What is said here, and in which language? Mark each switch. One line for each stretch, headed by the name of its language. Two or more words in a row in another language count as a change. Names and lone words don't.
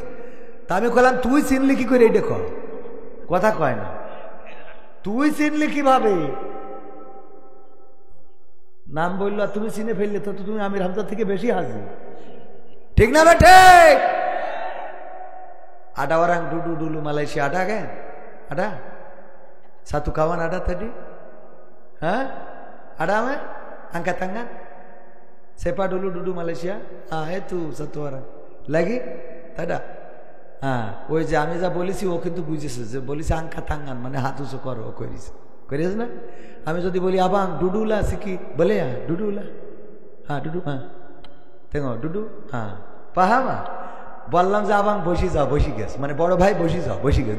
Bangla: তা আমি বললাম তুই চিনলি কি করে? এটা কয়, কথা কয় না। তুই চিনলি কিভাবে? নাম বললো তুমি চিনে ফেললে তো তুমি আমির হামজা থেকে বেশি হাসি, ঠিক না বেঠে?
Malay: ada orang dudu dulu Malaysia ada ke ada satu kawan ada tadi? Hah? Ada apa? Angkat tangan. Siapa dulu duduk Malaysia? Itu satu orang. Lagi? Tak ada.
Bangla: ওই যে আমি যা বলেছি ও কিন্তু বুঝেছে, যে বলেছে
Malay: angkat tangan
Bangla: মানে হাত উঁচু করো, ও করিস না? আমি যদি বলি
Malay: abang duduklah
Bangla: শিখি, বলে ডুডুলা, হ্যাঁ ডুডু, হ্যাঁ দেখো ডুডু, হ্যাঁ পাহামা বললাম যে আবাং বসি যাও, বসি গেছ, মানে বড় ভাই বসি যাও, বসি গেছ।